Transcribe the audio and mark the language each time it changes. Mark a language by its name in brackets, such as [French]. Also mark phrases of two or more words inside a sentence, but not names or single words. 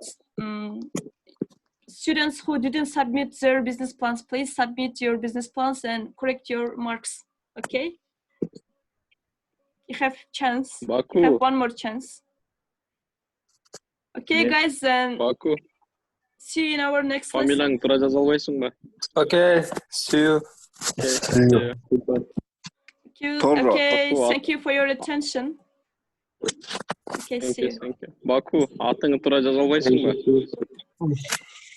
[English] Students who didn't submit their business plans, please submit your business plans and correct your marks. Okay? You have chance. Baku. You have one more chance. Okay, Yes. guys, and Baku. see you in our next lesson. [Kazakh] Фамилияң тура жаза албайсың ба? [English] Okay, see you. Okay, see you. Goodbye. Thank you. Torro. Okay, Baku, thank you for your attention. Okay, Thank see you, you. thank you. Baku, [Kazakh] атыңы тура жаза албайсың ба?